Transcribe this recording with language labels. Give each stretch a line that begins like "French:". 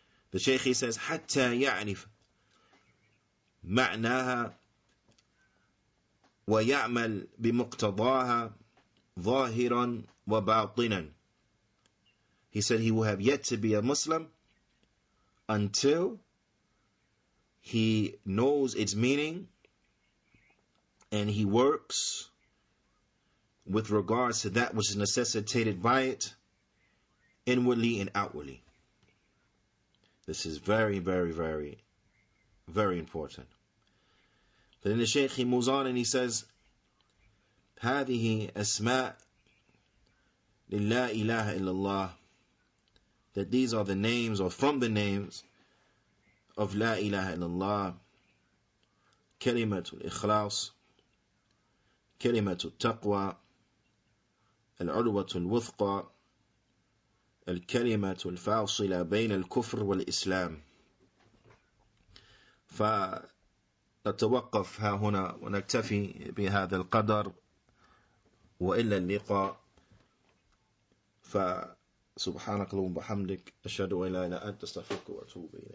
English: The Shaykh, he says,
Arabic: حتى يعرف معناها ويعمل بمقتضاها ظاهرا وباطنا.
English: He said he will have yet to be a Muslim until he knows its meaning and he works with regards to that which is necessitated by it, inwardly and outwardly. This is very, very, very, very important. Then the Shaykh, he moves on and he says,
Arabic: هذه أسماء لله إله إلا الله,
English: that these are the names, or from the names of La ilaha illallah, Kalimatul Ikhlas, Kalimatul Taqwa, Al-Urwatul Wuthqa, Al-Kalimatul Fasila Bain Al-Kufr Wal-Islam.
Arabic: فنتوقف ها هنا ونكتفي بهذا القدر، وإلا اللقاء. فسبحانك اللهم وبحمدك أشهد أن لا إله إلا أنت أستغفرك وأتوب إليك.